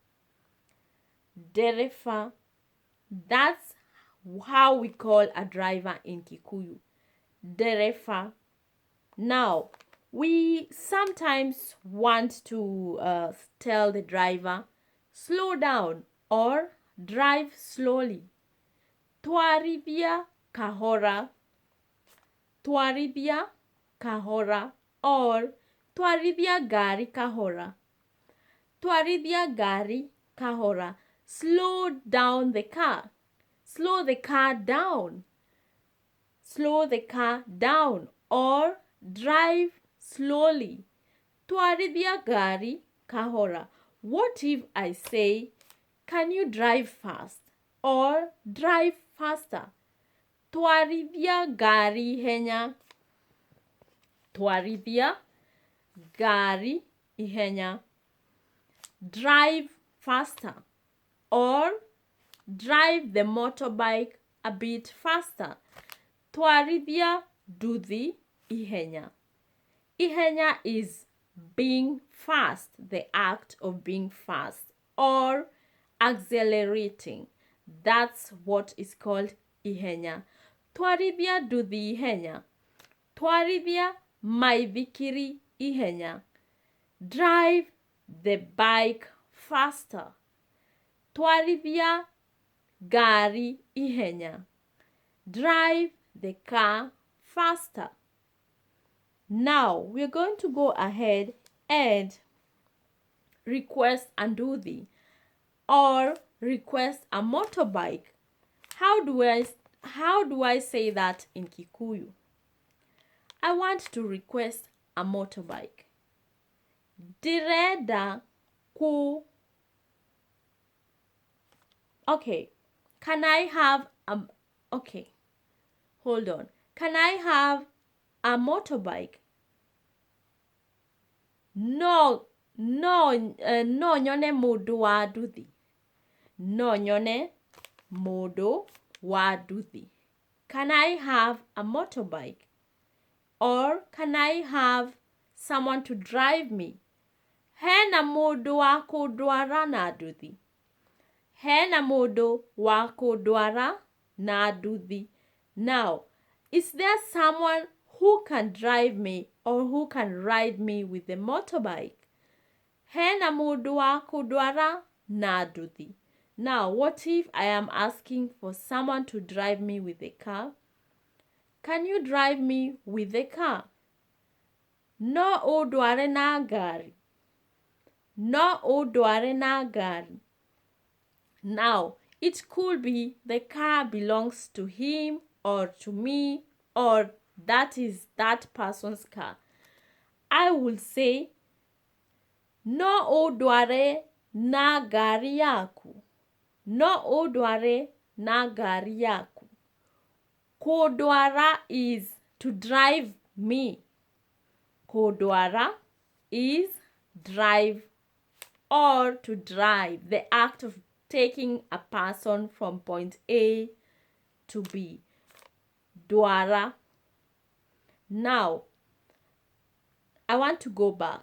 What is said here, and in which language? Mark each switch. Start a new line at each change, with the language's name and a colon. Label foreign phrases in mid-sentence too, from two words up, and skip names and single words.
English: That's how we call a driver in Kikuyu. Derefa. Now, we sometimes want to tell the driver, slow down or drive slowly.
Kikuyu: Twarithia kahora. Twarithia kahora, or twarithia gari kahora. Twarithia gari kahora.
English: Slow down the car. Slow the car down. Slow the car down, or drive slowly.
Kikuyu: Twarithia gari kahora.
English: What if I say, can you drive fast or drive faster?
Kikuyu: Twarithia gari ihenya. Twarithia gari ihenya.
English: Drive faster, or drive the motorbike a bit faster.
Kikuyu: Twarithia duthi ihenya.
English: Ihenya is being fast, the act of being fast or accelerating. That's what is called ihenya.
Kikuyu: Twarithia duthi ihenya. Twarithia maithikiri ihenya.
English: Drive the bike faster.
Kikuyu: Twarithia gari ihenya.
English: drive the car faster. Now we're going to go ahead and request Anduthi or request a motorbike. How do I say that in Kikuyu? I want to request a motorbike.
Kikuyu: Direda ku. Okay.
English: Can I have a okay. Hold on. Can I have a motorbike?
Kikuyu: No nyone mundu wa nduthi. No nyone mundu wa nduthi.
English: Can I have a motorbike? Or can I have someone to drive me?
Kikuyu: Hena mundu wa kundwara na nduthi. Hena mundu wa kundwara na nduthi.
English: Now, is there someone who can drive me or who can ride me with the motorbike?
Kikuyu: Hena mundu wa kundwara na nduthi.
English: Now, what if I am asking for someone to drive me with a car? Can you drive me with a car?
Kikuyu: No udware na gari. No udware na gari.
English: Now, it could be the car belongs to him or to me or that is that person's car. I will say,
Kikuyu: no udware na gari yaku. No udware na gari yaku.
English: Kudwara is to drive me. Kudwara is drive or to drive, the act of taking a person from point A to B. Dwara. Now, I want to go back.